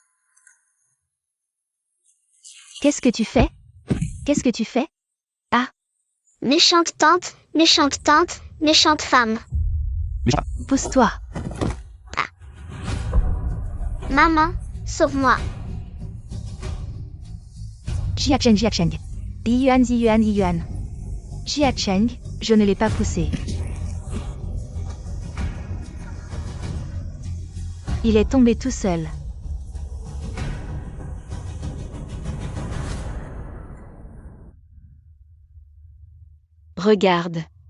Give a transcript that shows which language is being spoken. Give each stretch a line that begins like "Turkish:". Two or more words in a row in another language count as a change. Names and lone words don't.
French: Qu'est-ce que tu fais? Qu'est-ce que tu fais? Méchante tante, méchante tante, méchante femme. Pousse-toi. Maman, sauve-moi. Jia Cheng, Jia Cheng. Yi Yuan, Yi Yuan, Yi Yuan. Jia Cheng, je ne l'ai pas poussé. Il est tombé tout seul. Regarde.